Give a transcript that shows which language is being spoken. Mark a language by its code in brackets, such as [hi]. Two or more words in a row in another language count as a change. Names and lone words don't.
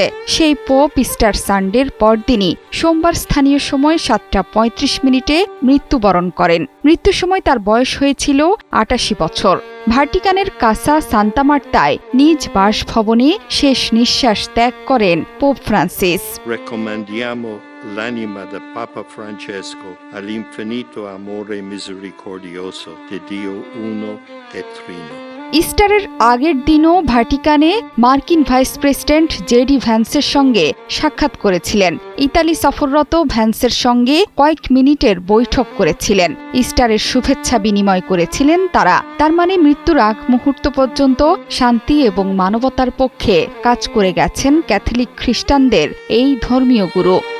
[bn] সেই পোপ [en] Easter Sunday [bn] পরদিনই সোমবার স্থানীয় সময় 7:35 মৃত্যুবরণ করেন। মৃত্যুর সময় তার বয়স হয়েছিল 88 বছর। ভাটিকানের কাসা সান্তা মার্তায় নিজ বাসভবনে শেষ নিঃশ্বাস ত্যাগ করেন পোপ ফ্রান্সিস। [it] L'anima del Papa Francesco all'infinito amore misericordioso di Dio uno e trino. [bn] ইস্টারের আগের দিনও ভাটিকানে মার্কিন ভাইস প্রেসিডেন্ট জেডি ভ্যান্সের সঙ্গে সাক্ষাৎ করেছিলেন। ইতালি সফররত ভ্যান্সের সঙ্গে কয়েক মিনিটের বৈঠক করেছিলেন। ইস্টারের শুভেচ্ছা বিনিময় করেছিলেন তারা। তার মানে মৃত্যুর আগ মুহূর্ত পর্যন্ত শান্তি এবং মানবতার পক্ষে কাজ করে গেছেন ক্যাথলিক খ্রিস্টানদের এই ধর্মীয় গুরু।